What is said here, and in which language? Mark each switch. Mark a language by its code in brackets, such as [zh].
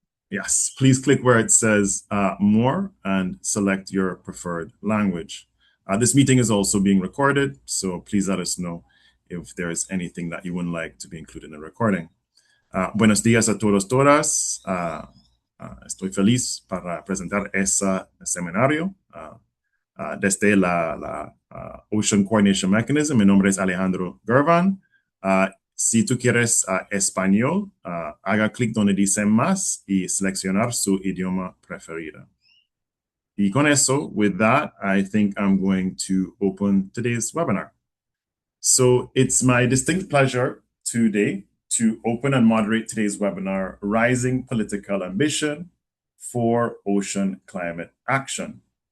[en] Yes, please click where it says more and select your preferred language. This meeting is also being recorded, so please let us know if there is anything that you would like to be included in the recording. [es] Buenos días a todos, todas. Estoy feliz para presentar este seminario desde la Ocean Coordination Mechanism. Mi nombre es Alejandro Gervan. Si tú quieres español, haga clic donde dice más y seleccionar su idioma preferido. Y con eso, [en] with that, I think I'm going to open today's webinar. So it's my distinct pleasure today to open and moderate today's webinar, Rising Political Ambition for Ocean Climate Action.